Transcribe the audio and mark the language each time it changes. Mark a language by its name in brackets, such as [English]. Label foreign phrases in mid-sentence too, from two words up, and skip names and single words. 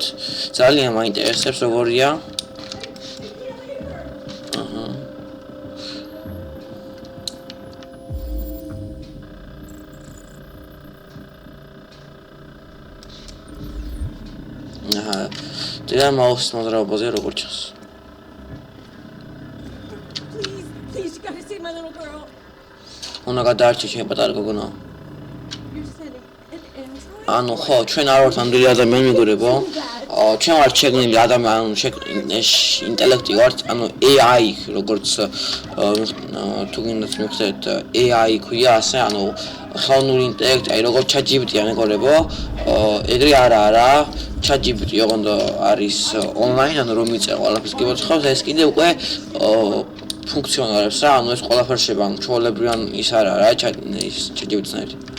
[Georgian] ძალიან მაინტერესებს როგორია. და მაუსის მოძრაობაზე როგორ ჩანს. [English] Please, you gotta see my little girl. [Georgian] უნდა გადაარჩე ჩემი პატარა გოგონა. ანუ ხო, ჩვენ არ ვართ ამდენი ადამიანი მეგობრებო. ჩვენ ვართ შეგნილი ადამიანი, ინტელექტი ვართ, ანუ AI, როგორც თუ გინდათ მიხსენებთ AI ქვია ასე, ანუ ხელოვნური ინტელექტი, აი როგორც ChatGPT-ა მეგობრებო, ეგრე არა, ChatGPT ოღონდ არის ონლაინ, ანუ რომ მიწე ყველაფერს გიბოცხავს, ეს კიდე უკვე ფუნქციონირებს რა, ანუ ეს ყველაფერი შევა, ჩვეულებრივი ის არა რა, ChatGPT-ს.